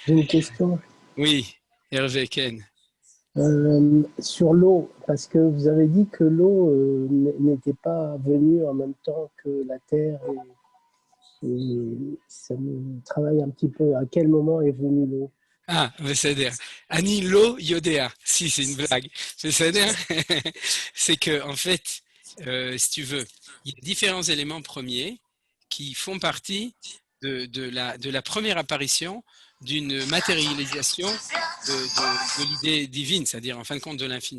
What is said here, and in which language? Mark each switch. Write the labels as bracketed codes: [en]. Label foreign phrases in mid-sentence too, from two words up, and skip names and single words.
[fr] J'ai une question Oui, Hervé Ken. sur l'eau, parce que vous avez dit que l'eau n'était pas venue en même temps que la terre, et ça me travaille un petit peu. À quel moment est venue l'eau? [he] Ah, בסדר. אני לא יודע. [fr] Si, c'est une blague. בסדר? C'est que, en fait, si tu veux, il y a différents éléments premiers qui font partie de la première apparition d'une matérialisation de l'idée divine, c'est-à-dire en fin de compte de l'infini.